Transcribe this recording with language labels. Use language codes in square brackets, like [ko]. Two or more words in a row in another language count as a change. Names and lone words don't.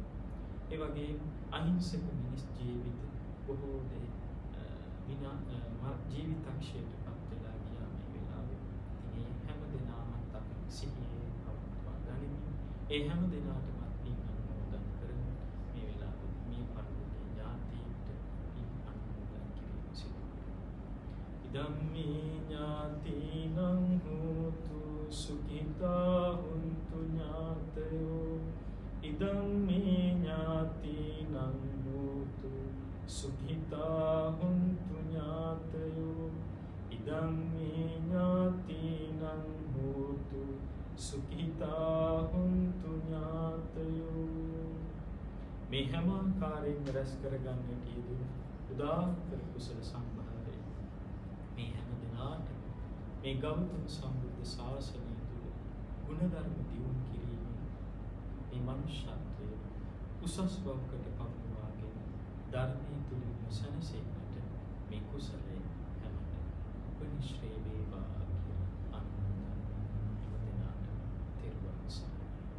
[si] ඒ වගේම අහිංසක මිනිස් ජීවිත බොහෝ දේ ජීවිතක්ෂයටපත් වෙලා ගියා මේ වෙලාවේ. ඉතින් හැම දෙනාමත් අපි සිහියේ පවත්වා ගනිමු. ඒ හැම දෙනාටම පින් අනුමෝදන් කරමු. මේ වෙලාවේ මේ පරිලෝකීය ඥාතීන්ට පින් අනුමෝදන් කිරීම සිදු කරමු. [pi] ඉදම්මේ ඥාතීනං හෝතු සුඛිතා හුන්තු ඥාතයෝ ඉදම්මේ ඥාතීනං හෝතු සුඛිතා හුන්තු ඥාතයෝ ඉදම්මේ ඥාතීනං හෝතු සුඛිතා හුන්තු ඥාතයෝ. [si] මේ හැම ආකාරයෙන් රැස් කරගන්නට යෙදුණු උදාාර කුසල සම්භාරය මේ හැම දිනාට මේ ගෞතම සම්බුද්ධ ශාසනය තුළ ගුණධර්ම දියුණු කිරීමෙන් මේ මනුෂ්‍යත්වය උසස් බවකට පමුණවාගෙන ධර්මයේ තුලින් සැනසෙන්නට මේ කුසලය හැමත උපනිශ්‍රේ වේවා කියලා අනුමෝදන් ඉවදෙනාට තෙරුවන් සරණයි.